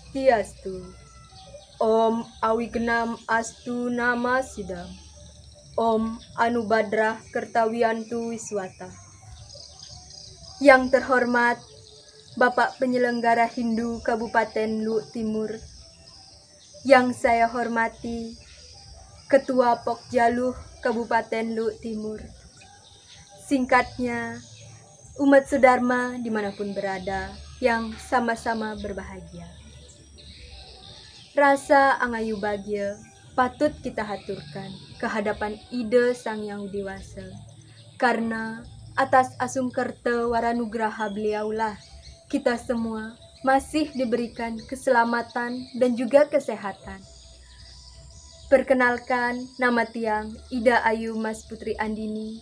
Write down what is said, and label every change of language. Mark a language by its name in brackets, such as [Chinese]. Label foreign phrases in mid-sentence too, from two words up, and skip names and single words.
[Sanskrit] Swastiastu. Om Awignam Astu Nama Sidam. Om Anubadrah Kertawiantu Wiswata. [Indonesian] Yang terhormat Bapak Penyelenggara Hindu Kabupaten Luwu Timur, yang saya hormati Ketua Pokjaluh Kabupaten Luwu Timur, singkatnya umat Sudharma dimanapun berada yang sama-sama berbahagia. Rasa angayu bahagia patut kita haturkan kehadapan ide Sang Yang Widi Wasa, karena atas asungkerta waranugraha beliaulah kita semua masih diberikan keselamatan dan juga kesehatan. Perkenalkan, nama tiang Ida Ayu Mas Putri Andini.